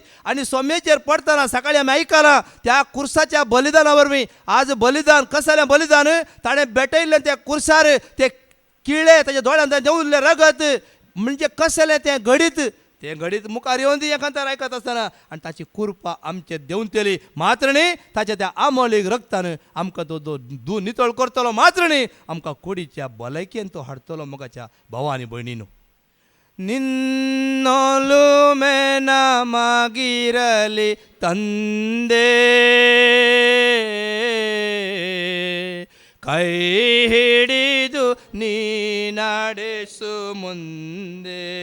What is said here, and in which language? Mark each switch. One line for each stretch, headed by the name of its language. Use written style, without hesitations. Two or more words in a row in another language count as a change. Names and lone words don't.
Konkani: आनी सोम्याचेर पडटना सकाळी आमी आयकलां त्या कुर्साच्या बलिदाना वरवीं आज बलिदान कसलें बलिदान ताणें भेटयल्लें त्या कुर्सार ते किळे ताच्या दोळ्यांत देंवल्लें रगत म्हणजे कसलें तें घडीत मुखार येवन दी एखाद्यार आयकत आसतना आनी ताची कुर्पा आमचे देंवतली मात्र न्ही. ताच्या त्या आमोलीक रक्तान आमकां तो दूद नितळ करतलो मात्र न्ही. आमकां कुडीच्या भलायकेन तो हाडटलो मोगाच्या भावांनी भयणीनो.
Kannada: ನಿನ್ನೊಲು ಮೇನ ಮಾಗಿರಲಿ ತಂದೆ ಕೈ ಹಿಡಿದು ನೀ ನಡೆಸು ಮುಂದೆ.